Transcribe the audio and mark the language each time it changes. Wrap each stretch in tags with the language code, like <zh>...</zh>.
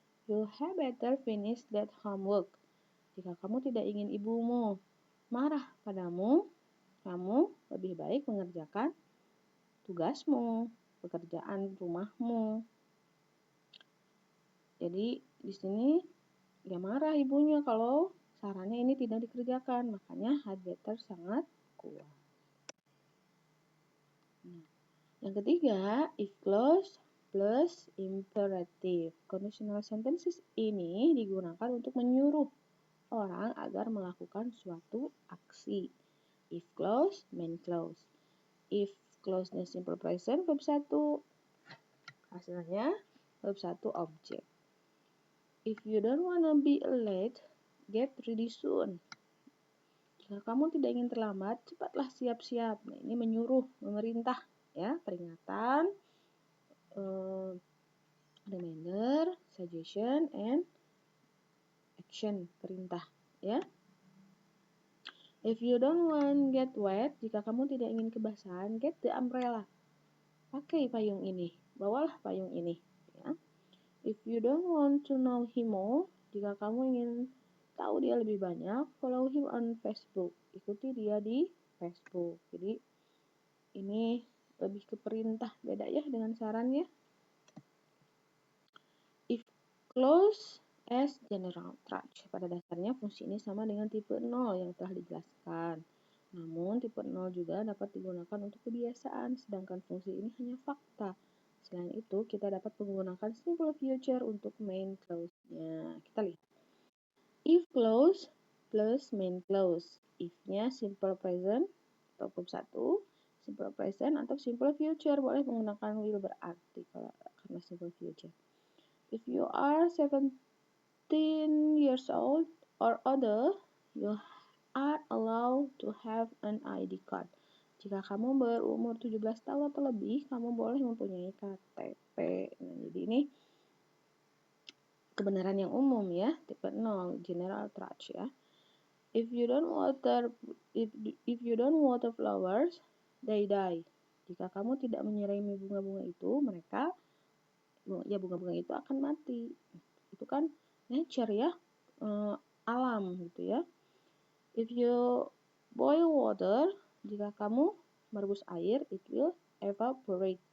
<en>You had better finish that homework.</en> <id>Jika kamu tidak ingin ibumu marah padamu, kamu lebih baik mengerjakan tugasmu, pekerjaan rumahmu. Jadi di sini dia marah ibunya kalau sarannya ini tidak dikerjakan, makanya</id> <en>had better</en> <id>sangat kuat. Nah, yang ketiga,</id> <en>if clause plus imperative.</en> <id>Conditional sentences ini digunakan untuk menyuruh orang agar melakukan suatu aksi.</id> <en>If clause, main clause. If clause-nya simple present, verb 1.</en> <id>Hasilnya verb 1 objek.</id> <en>If you don't wanna be late, get ready soon.</en> <id>Jika kamu tidak ingin terlambat, cepatlah siap-siap. Nah, ini menyuruh, memerintah, ya, peringatan,</id> <en>reminder, suggestion, and action,</en> <id>perintah, ya.</id> <en>If you don't want get wet,</en> <id>jika kamu tidak ingin kebasahan,</id> <en>get the umbrella.</en> <id>Pakai payung ini, bawalah payung ini, ya. If you don't want to know him more, jika kamu ingin tahu dia lebih banyak, follow him on Facebook. Ikuti dia di Facebook. Jadi ini lebih ke perintah, beda ya dengan sarannya.</id> <en>If clause as general touch.</en> <id>Pada dasarnya fungsi ini sama dengan tipe 0 yang telah dijelaskan. Namun tipe 0 juga dapat digunakan untuk kebiasaan, sedangkan fungsi ini hanya fakta. Selain itu, kita dapat menggunakan simple future untuk main clause-nya. Kita lihat.</id> <en>If clause plus main clause. If-nya simple present atau verb 1, simple present atau simple future.</en> <id>Boleh menggunakan will berarti karena simple future.</id> <en>If you are 17 years old or older, you are allowed to have an ID card.</en> <id>Jika kamu berumur 17 tahun atau lebih, kamu boleh mempunyai KTP. Nah, jadi ini kebenaran yang umum ya, tipe 0,</id> <en>general touch</en> <id>ya.</id> <en>If you don't water flowers, they die.</en> <id>Jika kamu tidak menyirami bunga-bunga itu, bunga-bunga itu akan mati. Itu kan nature ya, alam gitu ya.</id> <en>If you boil water,</en> <id>jika kamu merebus air,</id> <en>it will evaporate.</en>